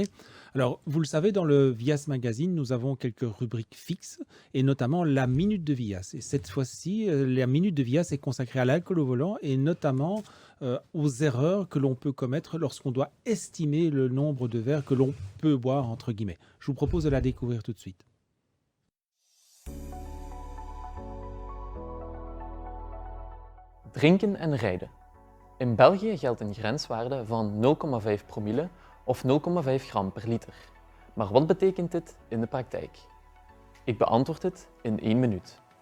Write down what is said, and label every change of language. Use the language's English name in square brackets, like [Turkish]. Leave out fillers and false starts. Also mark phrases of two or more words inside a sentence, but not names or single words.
[French] Alors, vous le savez, dans le Vias Magazine, nous avons quelques rubriques fixes, et notamment la Minute de Vias. Et cette fois-ci, la Minute de Vias est consacrée à l'alcool au volant, et notamment aux erreurs que l'on peut commettre lorsqu'on doit estimer le nombre de verres que l'on peut boire, entre guillemets. Je vous propose de la découvrir tout de suite. [Dutch] Drinken en rijden. In België geldt een grenswaarde van 0,5 promille of 0,5 gram per liter. Maar wat betekent dit in de praktijk? Ik beantwoord het in 1 minuut.